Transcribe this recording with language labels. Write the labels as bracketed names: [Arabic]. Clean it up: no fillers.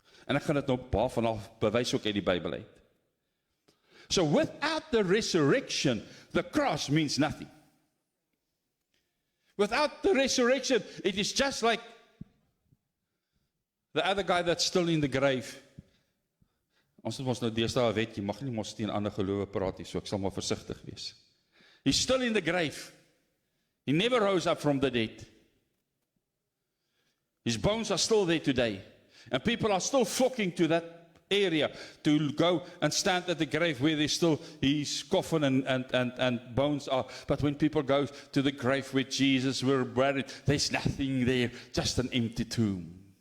[Afrikaans] En ek gaan dit nou baie vanaf bewys ook uit die Bybel uit. [English] So without the resurrection, the cross means nothing. Without the resurrection, it is just like the other guy that's still in the grave. [Afrikaans] Ons het ons nou deesdae 'n wet, jy mag nie mos teen ander gelowe praat nie, so ek sal maar versigtig wees. [English] He's still in the grave. He never rose up from the dead. His bones are still there today. And people are still flocking to that area to go and stand at the grave where there's still his coffin and bones are. But when people go to the grave where Jesus was buried, there's nothing there, just an empty tomb.